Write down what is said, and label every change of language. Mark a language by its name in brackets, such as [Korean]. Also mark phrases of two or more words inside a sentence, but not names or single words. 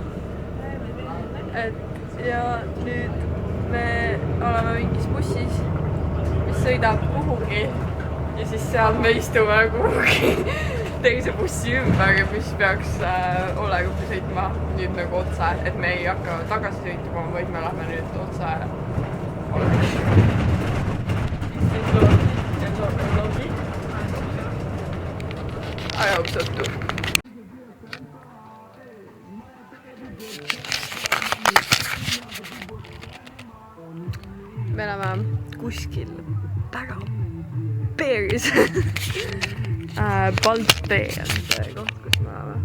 [Estonian] Et ja nüüd me oleme mingis bussis, mis sõidab kuhugi ja siis seal me istume kuhugi teise bussi ümber, mis peaks Olegupi sõitma nüüd nagu otse, et me ei hakka tagasi sõitma, vaid me lähme nüüd otse Olegupi. [English] I hope so too. [Estonian] Me oleme kuskil väga peeris. Balttee on see koht, kus me oleme.